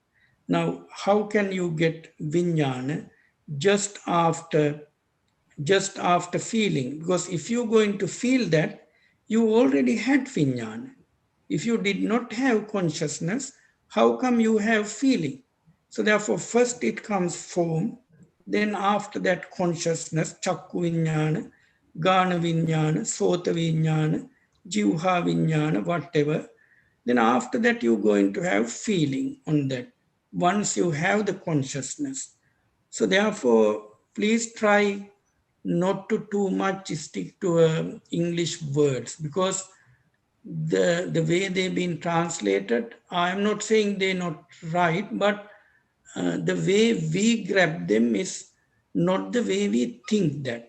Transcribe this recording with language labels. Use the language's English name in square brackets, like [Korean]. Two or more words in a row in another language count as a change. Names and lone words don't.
[English] Now, how can you get vijnana just after feeling? Because if you're going to feel that, you already had vijnana. If you did not have consciousness, how come you have feeling? So therefore, first it comes form, then after that consciousness, [Pali] chakku vijnana, gana vijnana, sota vijnana, jivha vijnana, [English] whatever. Then after that, you're going to have feeling on that. once you have the consciousness. So therefore, please try not to too much stick to English words, because the way they've been translated, I'm not saying they're not right, but the way we grab them is not the way we think that.